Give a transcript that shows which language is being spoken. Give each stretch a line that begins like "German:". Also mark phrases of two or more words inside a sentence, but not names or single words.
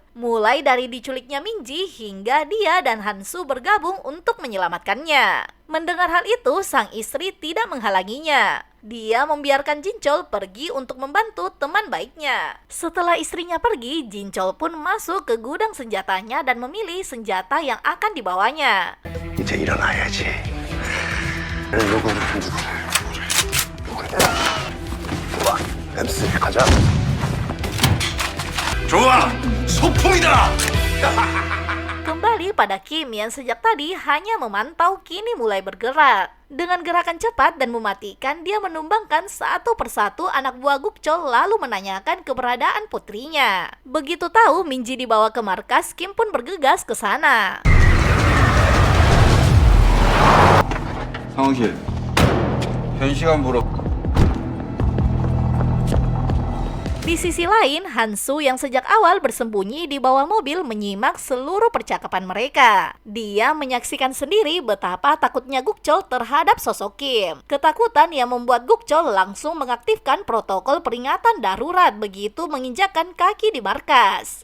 Indonesian: Mulai dari diculiknya Minji hingga dia dan Hansu bergabung untuk menyelamatkannya. Mendengar hal itu, sang istri tidak menghalanginya. Dia membiarkan Jinchol pergi untuk membantu teman baiknya. Setelah istrinya pergi, Jinchol pun masuk ke gudang senjatanya dan memilih senjata yang akan dibawanya.
Korean: 이제 일어나야지. 요거는 안 주고. 좋아, 엠스 가자. 좋아, 소풍이다.
Indonesian: Kembali pada Kim yang sejak tadi hanya memantau kini mulai bergerak. Dengan gerakan cepat dan mematikan, dia menumbangkan satu persatu anak buah Gukchol lalu menanyakan keberadaan putrinya. Begitu tahu Minji dibawa ke markas, Kim pun bergegas ke sana.
Korean: 상황실. 현 시간 보러.
Indonesian: Di sisi lain, Hansu yang sejak awal bersembunyi di bawah mobil menyimak seluruh percakapan mereka. Dia menyaksikan sendiri betapa takutnya Gukchol terhadap sosok Kim. Ketakutan yang membuat Gukchol langsung mengaktifkan protokol peringatan darurat begitu menginjakkan kaki di markas.